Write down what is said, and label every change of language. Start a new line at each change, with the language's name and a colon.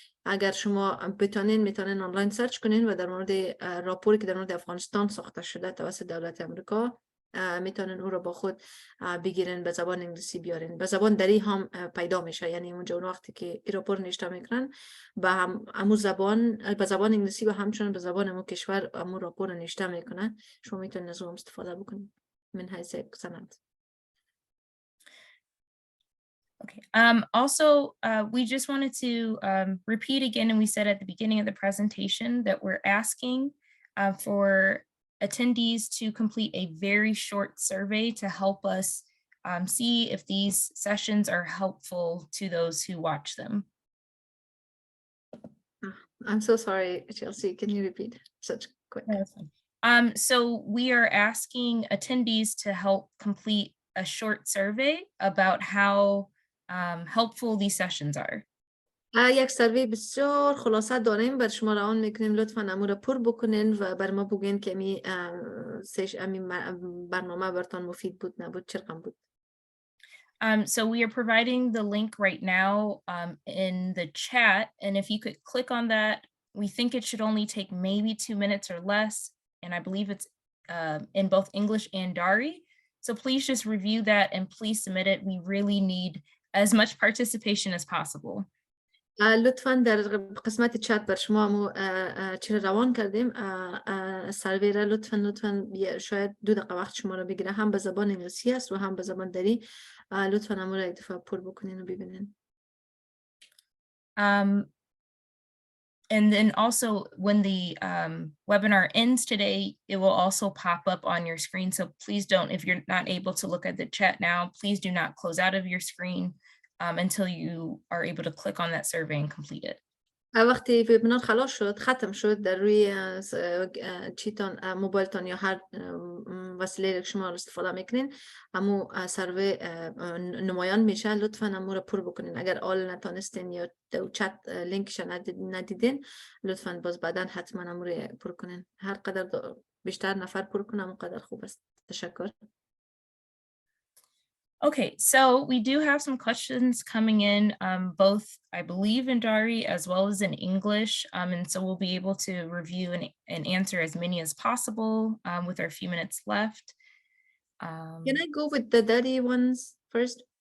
Persian: اگر شما میتونین آنلاین سرچ کنین و در مورد راپوری که در مورد افغانستان ساخته شده توسط دولت امریکا میتونن او رو با خود بگیرن، به زبان انگلیسی بیارن، به زبان دری هم پیدا میشه. یعنی اونجا اون وقتی که این راپور نوشته میکنن به همون زبان، به زبان انگلیسی و همچنین به زبان همون کشور همون راپور نوشته میکنن. شما میتونن از اون استفاده بکنید من حیث سند.
English: Okay. Also, we just wanted to repeat again, and we said at the beginning of the presentation that we're asking for attendees to complete a very short survey to help us see if these sessions are helpful to those who watch them. I'm so sorry, Chelsea. Can you repeat such quick? So we are asking attendees to help complete a short survey about how helpful these sessions are.
Persian: یک سروی بسیار خلاصه داریم بر شما روان میکنیم. لطفاً امو را پر بکنین و بر ما بگین که امی برنامه برتان مفید بود نبود، چه رقم بود.
English: So we are providing the link right now in the chat, and if you could click on that, we think it should only take maybe 2 minutes or less, and I believe it's in both English and Dari. So please just review that and please submit it. We really need as much participation as possible.
Persian: لطفاً در قسمت چت بر شما چرا روان کردیم سروی را لطفاً شاید 2 دقیقه وقت شما را بگیره، هم به زبان انگلیسی است و هم به زبان دری. لطفاً امو را یک دفعه پر بکنین و ببینین.
English: And then also when the webinar ends today, it will also pop up on your screen. So please don't, if you're not able to look at the chat now, please do not close out of your screen until you are able to click on that survey and complete it.
Persian: وقتی وبینار خلاص شد، ختم شد، در روی چیتان موبایلتان یا هر وسیله که شما استفاده میکنین همو سروی نمایان میشه. لطفاً همو را پر بکنین. اگر آل نتانستین یا چت لینکش ندیدین لطفاً باز بعداً حتما همو را پر کنین. هر قدر بیشتر نفر پر کنن همون قدر خوب است. تشکر.
English: Okay, so we do have some questions coming in, both I believe in Dari as well as in English, and so we'll be able to review and answer as many as possible with our few minutes left. Can I go with the Dari ones first?